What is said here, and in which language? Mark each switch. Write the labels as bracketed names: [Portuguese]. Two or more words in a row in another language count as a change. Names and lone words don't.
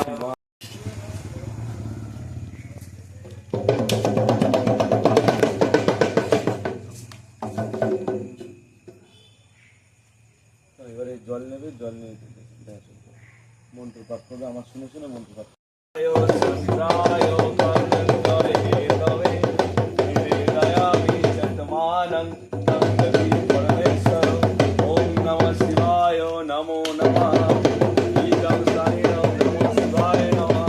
[Bangla] এবারে জল নেবে, জল নিয়ে মন্ত্র পাঠ করবে, আমার শুনে শুনে মন্ত্র পাঠ করবে। [Sanskrit] ওম নমঃ শিবায় নমো নমঃ। ঈদং সাইনং নমঃ শিবায় নমঃ।